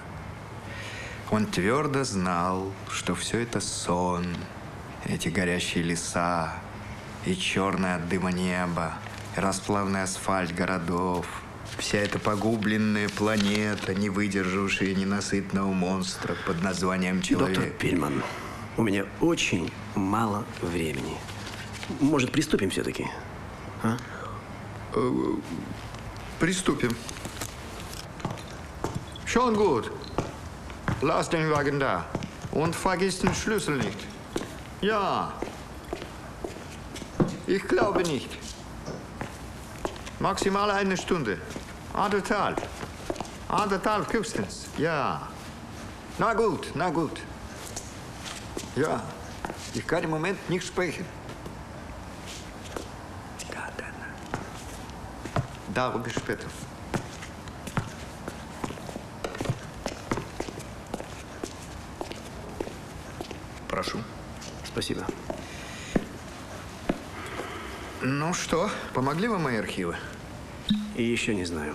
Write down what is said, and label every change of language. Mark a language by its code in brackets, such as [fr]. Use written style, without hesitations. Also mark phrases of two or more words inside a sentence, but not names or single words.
[ru] Он твердо знал, что все это сон, эти горящие леса, и черное от дыма небо, и расплавный асфальт городов, вся эта погубленная планета, не выдержавшая ненасытного монстра под названием человек. Доктор Пильман, у меня очень мало времени. Может, приступим все-таки? Приступим. [de] Schon gut. Lass den Wagen da. Und vergiss den Schlüssel nicht. Ja. Ich glaube nicht. Maximal eine Stunde. Anderthalb. Anderthalb höchstens. Ja. Na gut, na gut. Ja, ich kann im Moment nicht sprechen. Darüber später. [ru] Прошу. Спасибо. Ну что, помогли вам мои архивы? И еще не знаю.